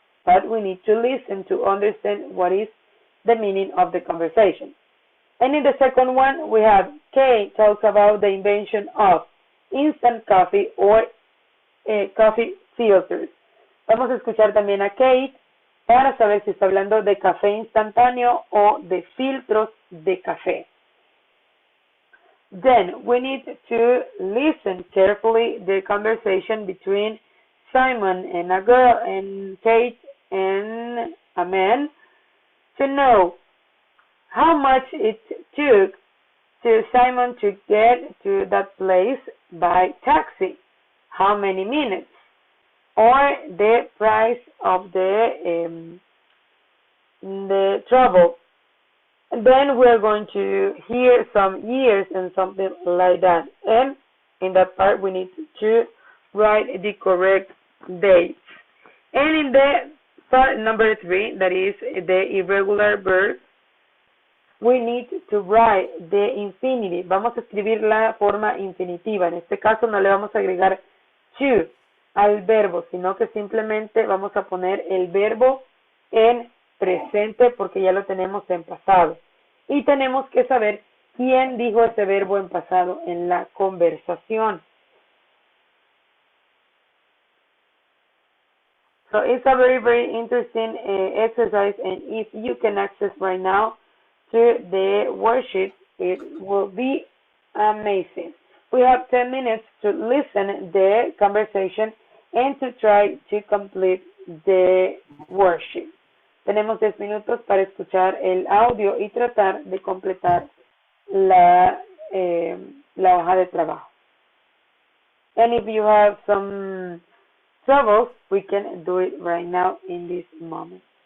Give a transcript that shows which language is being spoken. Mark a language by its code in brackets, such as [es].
[en] But we need to listen to understand what is the meaning of the conversation. And in the second one, we have Kate talks about the invention of instant coffee or coffee filters. [es] Vamos a escuchar también a Kate para saber si está hablando de café instantáneo o de filtros de café. [en] Then we need to listen carefully the conversation between Simon and a girl and Kate and a man to know how much it took to Simon to get to that place by taxi, how many minutes, or the price of the travel. And then we're going to hear some years and something like that. And in that part, we need to write the correct dates. And in the part number 3, that is the irregular verb, we need to write the infinitive. [es] Vamos a escribir la forma infinitiva. En este caso no le vamos a agregar to al verbo, sino que simplemente vamos a poner el verbo en presente porque ya lo tenemos en pasado. Y tenemos que saber quién dijo ese verbo en pasado en la conversación. [en] So it's a very, very interesting exercise, and if you can access right now to the worksheet, it will be amazing. We have 10 minutes to listen the conversation and to try to complete the worksheet. [es] Tenemos 10 minutos para escuchar el audio y tratar de completar la hoja de trabajo. [en] And if you have some troubles, we can do it right now in this moment.